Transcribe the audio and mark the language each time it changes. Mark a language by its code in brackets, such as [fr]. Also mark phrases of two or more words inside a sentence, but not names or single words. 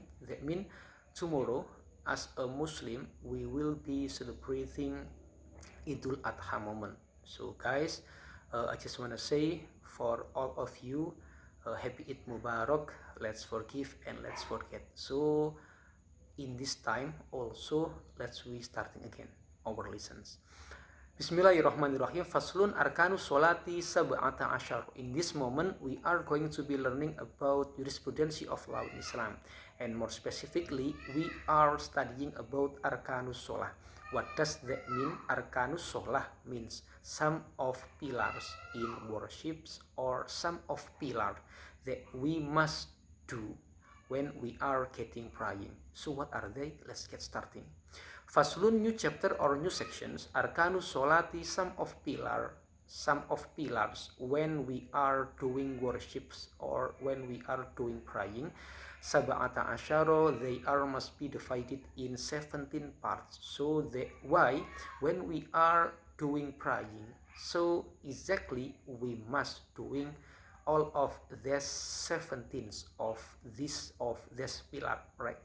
[en] That means tomorrow, as a Muslim, we will be celebrating Idul Adha moment. So guys, I just want to say for all of you, happy [ar] عيد مبارك. [en] Let's forgive and let's forget. So in this time also, let's we starting again our lessons. [ar] بسم الله الرحمن الرحيم. فصل أركان الصلاة سبعة عشر. [en] In this moment, we are going to be learning about jurisprudence of law in Islam, and more specifically, we are studying about [ar] أركان الصلاة. [en] What does that mean? [ar] أركان الصلاة [en] means some of pillars in worships, or some of pillars that we must do when we are getting praying. So what are they? Let's get starting. Faslun, new chapter or new sections. [ar] أركان الصلاة, [en] some of pillars when we are doing worships or when we are doing praying. [ar] سبعة عشر, [en] they are must be divided in 17 parts. So that why when we are doing praying, so exactly we must doing all of these 17 of this pillar, right?